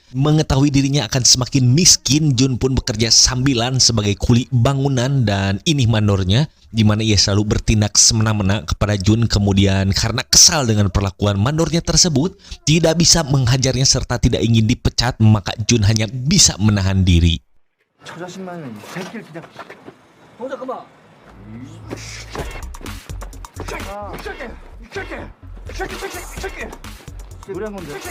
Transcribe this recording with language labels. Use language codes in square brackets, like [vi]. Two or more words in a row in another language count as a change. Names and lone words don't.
[id] Mengetahui dirinya akan semakin miskin, Jun pun bekerja sambilan sebagai kuli bangunan dan ini mandornya, di mana ia selalu bertindak semena-mena kepada Jun. Kemudian karena kesal dengan perlakuan mandornya tersebut, tidak bisa menghajarnya serta tidak ingin dipecat, maka Jun hanya bisa menahan diri. [ko] 저 자식만은 이 새끼를 그냥. 잠깐만. 새끼. 노래한 건데.